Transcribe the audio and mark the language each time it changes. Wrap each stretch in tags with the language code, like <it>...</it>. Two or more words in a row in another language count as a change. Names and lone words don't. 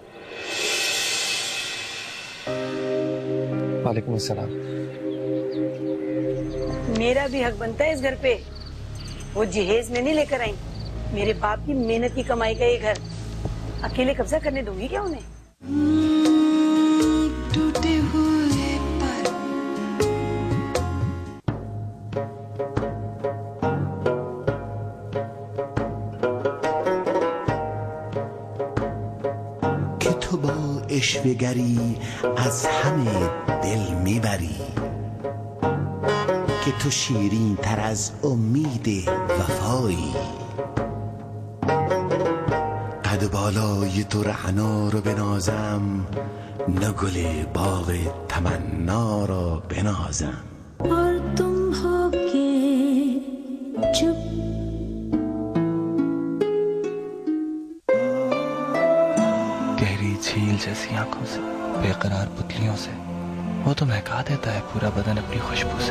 <ar>وعليكم السلام.</ar> <hi>मेरा भी हक बनता है इस घर पे। वो जहेज में नहीं लेकर आई, मेरे बाप की मेहनत की कमाई का ये घर। अकेले कब्जा करने दूंगी क्या उन्हें? टूटे हुए पर</hi> <fa>که تو با اشوه‌گری از همه دل میبری، که تو شیرین تر از امید وفایی، قد بالای تو رعنا رو بنازم، نه گل باغ تمنا را بنازم.</fa> <hi>और तुम हो के चुप गहरी झील जैसी आंखों से, बेकरार पुतलियों से, वो तो महका देता है पूरा बदन अपनी खुशबू से।</hi>